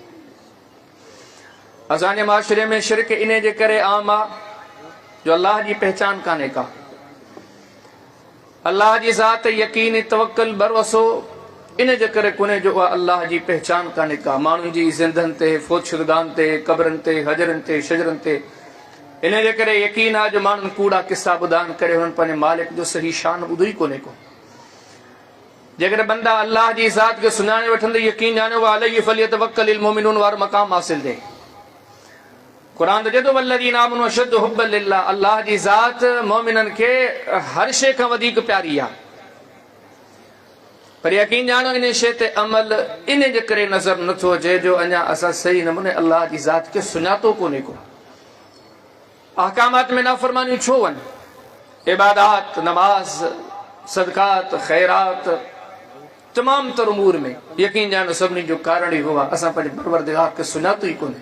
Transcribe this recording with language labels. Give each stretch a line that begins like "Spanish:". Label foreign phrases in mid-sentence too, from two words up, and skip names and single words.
Sindhi: असांजे माशरे में शिरक इन जे करे आम आहे जो अल्लाह जी पहचान कान्हे का। अल्लाह जी ज़ात यकीन तवक्कुल भरोसो इन जे करे कोन्हे जो अल्लाह जी पहचान कान्हे का। माण्हुनि जी ज़िंदनि ते, फ़ौतशुदगान ते, क़बरनि ते, हजरनि ते, शजरनि ते इन जे करे यकीन आहे जो माण्हुनि कूड़ा किस्सा ॿुधाइनि करे हुननि पंहिंजे मालिक जो सही शान ॿुधो ई कोन्हे को। जेकॾहिं बंदा अल्लाह जी ज़ात खे सुञाणे वठंदे यकीन ॼाणियो
Arabic: عليه فليتوكل المؤمنون
Sindhi: वारो मक़ाम हासिल ॾे। क़ुरान चए थो
Arabic: والذين آمنوا أشد حبا لله,
Sindhi: अल्लाह जी ज़ात मोमिननि खे हर शइ खां वधीक प्यारी आहे। पर यकीन ॼाणो इन शइ ते अमल इन जे करे नज़र नथो अचे जो अञा असां सही नमूने अल्लाह जी ज़ात खे सुञातो कोन्हे को। अहकामात में नाफ़रमानियूं छो वञनि? इबादात, नमाज, सदकात, ख़ैरात, तमाम तर उमूर में यकीन ॼाणो सभिनी जो कारण ई हो आहे असां पंहिंजे परवरदिगार खे सुञातो ई कोन्हे।